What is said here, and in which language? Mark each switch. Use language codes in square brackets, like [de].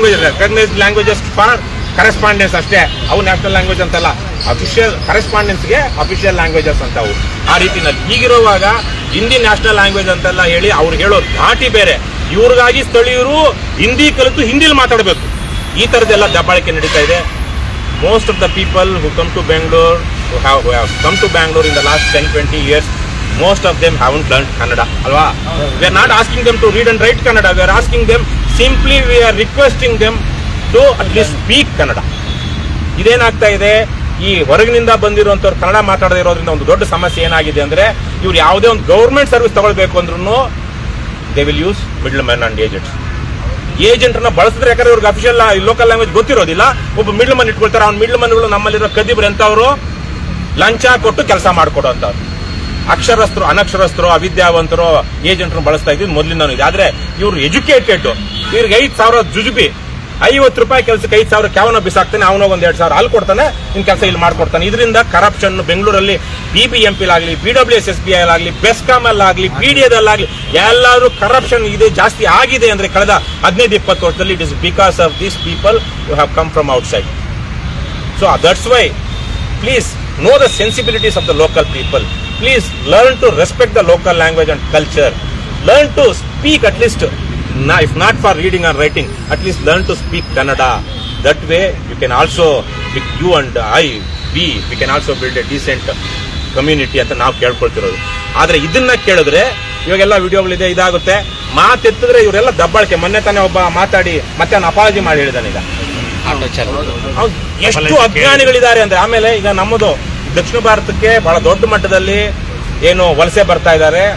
[en] recognised languages for correspondence [kn] ಅಷ್ಟೇ. ಅವು national language ಅಂತಲ್ಲ, ಅಫಿಷಿಯಲ್ ಕರೆಸ್ಪಾಂಡೆನ್ಸ್ಗೆ ಅಫಿಷಿಯಲ್ ಲ್ಯಾಂಗ್ವೇಜಸ್ ಅಂತ ಅವು. ಆ ರೀತಿನಲ್ಲಿ ಹೀಗಿರುವಾಗ ಹಿಂದಿ ನ್ಯಾಷನಲ್ ಲ್ಯಾಂಗ್ವೇಜ್ ಅಂತೆಲ್ಲ ಹೇಳಿ ಅವ್ರು ಹೇಳೋ ಧಾಟಿ ಬೇರೆ. ಇವ್ರಿಗಾಗಿ ಸ್ಥಳೀಯರು ಹಿಂದಿ ಕಲಿತು ಹಿಂದಿಲಿ ಮಾತಾಡಬೇಕು. ಈ ತರದೆಲ್ಲ ದಬ್ಬಾಳಿಕೆ ನಡೀತಾ ಇದೆ. [en] Most of the people who come to Bangalore, who have come to Bangalore in the last 10-20 years, most of them haven't learned Kannada. [kn] Alva? [en] We are not asking them to read and write Kannada. We are asking them, simply we are requesting them to at least speak Kannada. [kn] ಇದೇನಾಗ್ತಾ ಇದೆ, ಈ ಹೊರಗಿನಿಂದ ಬಂದಿರುವಂತವ್ರು ಕನ್ನಡ ಮಾತಾಡದೇ ಇರೋದ್ರಿಂದ ಒಂದು ದೊಡ್ಡ ಸಮಸ್ಯೆ ಏನಾಗಿದೆ ಅಂದ್ರೆ, ಇವ್ರು ಯಾವುದೇ ಒಂದು ಗವರ್ಮೆಂಟ್ ಸರ್ವಿಸ್ ತಗೊಳ್ಬೇಕು ಅಂದ್ರೂ [en] they will use middle man and ಏಜೆಂಟ್ನ [kn] ಬಳಸಿದ್ರೆ, ಯಾಕಂದ್ರೆ ಇವ್ರಿಗೆ ಅಫಿಷಿಯಲ್ ಲೋಕಲ್ ಲ್ಯಾಂಗ್ವೇಜ್ ಗೊತ್ತಿರೋದಿಲ್ಲ. ಒಬ್ಬ ಮಿಡ್ಲ್ ಮನ್ ಇಟ್ಕೊಳ್ತಾರೆ. ಅವ್ನ ಮಿಡ್ಲ್ ಮನ್ಗಳು ನಮ್ಮಲ್ಲಿರೋ ಕದಿಬ್ರು ಎಂತವ್ರು, ಲಂಚ ಕೊಟ್ಟು ಕೆಲಸ ಮಾಡ್ಕೊಡೋಂಥವ್ರು. ಅಕ್ಷರಸ್ಥರು, ಅನಕ್ಷರಸ್ಥರು, ಅವಿದ್ಯಾವಂತರು ಏಜೆಂಟ್ರು ಬಳಸ್ತಾ ಇದ್ದೀವಿ ಮೊದಲಿಂದ ಇದೆ. ಆದ್ರೆ ಇವ್ರು ಎಜುಕೇಟೆಡ್, ಇವ್ರಿಗೆ 5,000 ಜುಜುಬಿ, 50 ರೂಪಾಯಿ ಕೆಲಸಕ್ಕೆ 5,000 ಕ್ಯಾವನ ಬಿಸಾಕ್ತಾನೆ, ಅವನೋಗ 2,000 ಅಲ್ಲಿ ಕೊಡ್ತಾನೆ, ಇನ್ ಕೆಲಸ ಇಲ್ಲಿ ಮಾಡ್ಕೊಡ್ತಾನೆ. ಇದರಿಂದ ಕರಪ್ಷನ್ ಬೆಂಗಳೂರಲ್ಲಿ BBMP-ಲಾಗ್ಲಿ, BWSSBI-ಲಾಗ್ಲಿ, ಬೆಸ್ಕಾಂ-ಅಲ್ಲಾಗ್ಲಿ, BDA-ದಲ್ಲಾಗ್ಲಿ ಎಲ್ಲರೂ ಕರಪ್ಷನ್ ಇದೆ, ಜಾಸ್ತಿ ಆಗಿದೆ. ಅಂದ್ರೆ ಕಳೆದ 15-20 ವರ್ಷದಲ್ಲಿ [en] It is because of these people who have come from outside. So that's why please know the sensibilities of the local people. Please learn to respect the local language and culture. Learn to speak at least, if not for reading or writing, at least learn to speak Kannada. That way you can also, you and we can also build a decent community [kn] ಅಂತ ನಾವು ಕೇಳ್ಕೊಳ್ತಿರೋದು. ಆದ್ರೆ ಇದನ್ನ ಕೇಳಿದ್ರೆ ಇವಾಗೆಲ್ಲ ವಿಡಿಯೋಗಳಿದೆ, ಇದಾಗುತ್ತೆ. ಮಾತೆತ್ತಿದ್ರೆ ಇವರೆಲ್ಲ ದಬ್ಬಾಳಿಕೆ. ಮೊನ್ನೆ ತಾನೇ ಒಬ್ಬ ಮಾತಾಡಿ ಮತ್ತೆ ಅವನು ಅಪಾಲಜಿ ಮಾಡಿ ಹೇಳಿದಾನೆ. ಈಗ ಎಷ್ಟು ಅಜ್ಞಾನಿಗಳಿದ್ದಾರೆ ಅಂದ್ರೆ. ಆಮೇಲೆ ಈಗ ನಮ್ಮದು ದಕ್ಷಿಣ ಭಾರತಕ್ಕೆ ಬಹಳ ದೊಡ್ಡ ಮಟ್ಟದಲ್ಲಿ ಏನು ವಲಸೆ ಬರ್ತಾ ಇದ್ದಾರೆ.